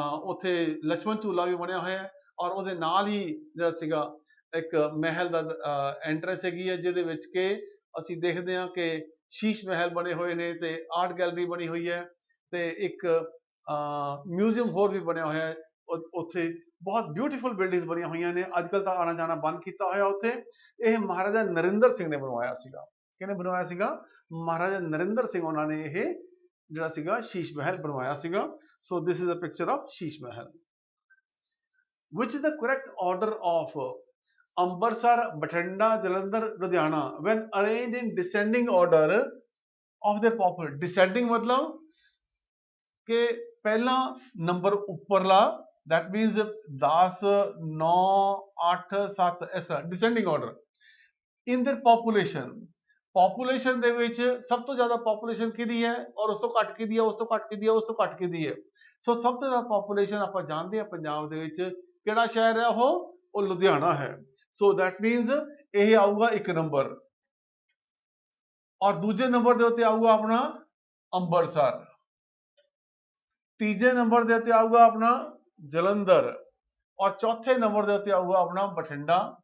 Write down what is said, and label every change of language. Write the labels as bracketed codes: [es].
[pa] ਉੱਥੇ ਲਛਮਣ ਝੂਲਾ ਵੀ ਬਣਿਆ ਹੋਇਆ ਹੈ, ਔਰ ਉਹਦੇ ਨਾਲ ਹੀ ਜਿਹੜਾ ਸੀਗਾ ਇੱਕ ਮਹਿਲ ਦਾ ਐਂਟਰੈਂਸ ਹੈਗੀ ਹੈ, ਜਿਹਦੇ ਵਿੱਚ ਕਿ ਅਸੀਂ ਦੇਖਦੇ ਹਾਂ ਕਿ ਸ਼ੀਸ਼ ਮਹਿਲ ਬਣੇ ਹੋਏ ਨੇ ਤੇ ਆਰਟ ਗੈਲਰੀ ਬਣੀ ਹੋਈ ਹੈ ਤੇ ਇੱਕ ਮਿਊਜ਼ੀਅਮ ਹੋਰ ਵੀ ਬਣਿਆ ਹੋਇਆ ਹੈ। ਉੱਥੇ ਬਹੁਤ ਬਿਊਟੀਫੁਲ ਬਿਲਡਿੰਗਸ ਬਣੀਆਂ ਹੋਈਆਂ ਨੇ। ਅੱਜ ਕੱਲ੍ਹ ਤਾਂ ਆਣਾ ਜਾਣਾ ਬੰਦ ਕੀਤਾ ਹੋਇਆ ਉੱਥੇ। ਇਹ ਮਹਾਰਾਜਾ ਨਰਿੰਦਰ ਸਿੰਘ ਨੇ ਬਣਵਾਇਆ ਸੀਗਾ। ਕਿਹਨੇ ਬਣਵਾਇਆ ਸੀਗਾ? ਮਹਾਰਾਜਾ ਨਰਿੰਦਰ ਸਿੰਘ, ਉਹਨਾਂ ਨੇ ਇਹ ਜਿਹੜਾ ਸੀਗਾ ਸ਼ੀਸ਼ ਮਹਿਲ ਬਣਵਾਇਆ ਸੀਗਾ। [en] so this is a picture of [pa] Sheesh Mahal. [en] Which is the correct order of Ambarsar, Bathinda, Jalandhar, Ludhiana when arranged in descending order of their popular? Descending [pa] ਮਤਲਬ ਕਿ ਪਹਿਲਾ ਨੰਬਰ ਉੱਪਰਲਾ, [en] that means 10, 9, 8, 7 [pa] ਇਸ ਤਰ੍ਹਾਂ [en] descending order in their population। [pa] Population ਦੇ ਵਿੱਚ ਸਭ ਤੋਂ ਜ਼ਿਆਦਾ ਪੋਪੂਲੇਸ਼ਨ ਕਿਹਦੀ ਹੈ ਔਰ ਉਸ ਤੋਂ ਘੱਟ ਕਿਹਦੀ ਹੈ, ਉਸ ਤੋਂ ਘੱਟ ਕਿਹਦੀ ਹੈ, ਉਸ ਤੋਂ ਘੱਟ ਕਿਹਦੀ ਹੈ। ਸੋ ਸਭ ਤੋਂ ਜ਼ਿਆਦਾ ਪੋਪੂਲੇਸ਼ਨ ਆਪਾਂ ਜਾਣਦੇ ਹਾਂ ਪੰਜਾਬ ਦੇ ਵਿੱਚ ਕਿਹੜਾ ਸ਼ਹਿਰ ਹੈ, ਉਹ ਲੁਧਿਆਣਾ ਹੈ। [en] so that means [pa] ਇਹ ਆਊਗਾ 1 ਨੰਬਰ ਔਰ ਦੂਜੇ ਨੰਬਰ ਦੇ ਉੱਤੇ ਆਊਗਾ ਆਪਣਾ ਅੰਮ੍ਰਿਤਸਰ, ਤੀਜੇ ਨੰਬਰ ਦੇ ਉੱਤੇ ਆਊਗਾ ਆਪਣਾ ਜਲੰਧਰ ਔਰ ਚੌਥੇ ਨੰਬਰ ਦੇ ਉੱਤੇ ਆਊਗਾ ਆਪਣਾ ਬਠਿੰਡਾ।